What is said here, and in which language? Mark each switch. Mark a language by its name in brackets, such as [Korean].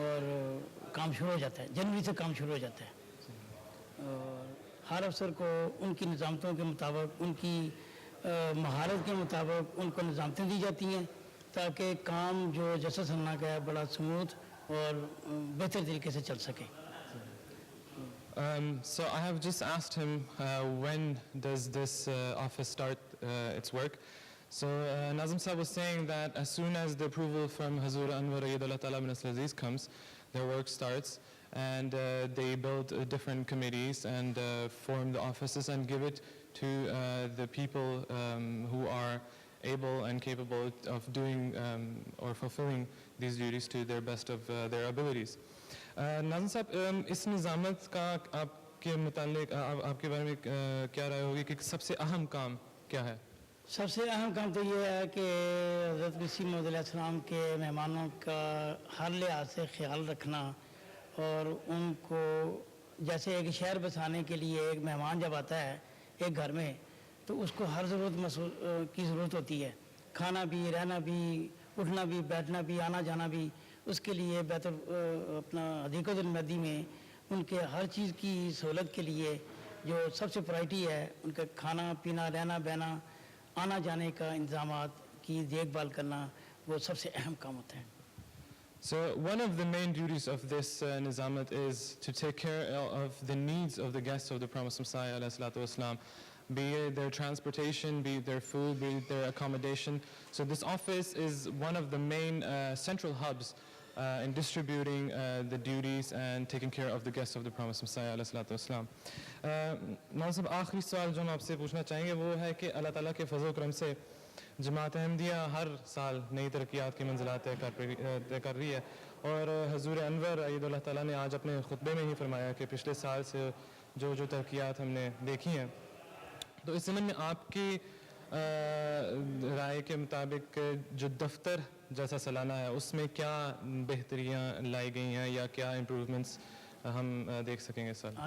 [Hindi] और काम शुरू हो जाता है। जनवरी से काम शुरू हो जाता है और हर अफसर को उनकी निज़ामतों के मुताबिक, उनकी महारत के मुताबिक उनको निज़ामतें दी जाती हैं ताकि काम जो जलसा सालाना का है बड़ा स्मूथ और बेहतर तरीके से चल सके। [English] So I have just asked him when does this office start its work. So Nazim Sahib was saying that as soon as the approval from Hazur Anwar Ayyadullah Ta'ala bin Aziz comes, their work starts, and they build different committees and form the offices and give it to the people who are able and capable of doing or fulfilling these duties to their best of their abilities. [Hindi] Nazim साहब, इस निज़ामत का आपके मुतालिक आपके बारे में क्या राय होगी कि सबसे अहम काम क्या है? सबसे अहम काम तो ये है कि हज़रत मसीह मौद अलैहिस्सलाम के मेहमानों का हर लिहाज से ख्याल रखना और उनको जैसे एक शहर बसाने के लिए एक मेहमान जब आता है एक घर में तो उसको हर ज़रूरत की ज़रूरत होती है, खाना भी, रहना भी, उठना भी, बैठना भी, आना जाना भी। उसके लिए बेहतर अपना हदीक़तुल महदी में उनके हर चीज़ की सहूलत के लिए जो सबसे प्रायोरिटी है उनका खाना पीना, रहना बहना, आना जाने का इंतज़ामात की देखभाल करना वो सबसे अहम काम होता है। [English] So one of the main duties of this nizamat is to take care of the needs of the guests of the Promised Messiah alayhi salatu wasalam, be it their transportation, be it their food, be it their accommodation. So this office is one of the main central hubs in distributing the duties and taking care of the guests of the Promised Messiah alayhi salatu wasalam. [Hindi] Nazim, आखिरी सवाल जो हम आपसे पूछना चाहेंगे वो है कि अल्लाह ताला के फज़ल करम से जमात अहमदिया हर साल नई तरक्यात की मंजिलात तय कर रही है और हजूर अनवर अय्यदुल्लाह ताला ने आज अपने खुतबे में ही फरमाया कि पिछले साल से जो तरक्यात हमने देखी हैं, तो इस ज़मीन में आपकी राय के मुताबिक जो दफ्तर जैसा सालाना है उसमें क्या बेहतरियाँ लाई गई हैं या क्या इम्प्रूवमेंट्स हम देख सकेंगे सर?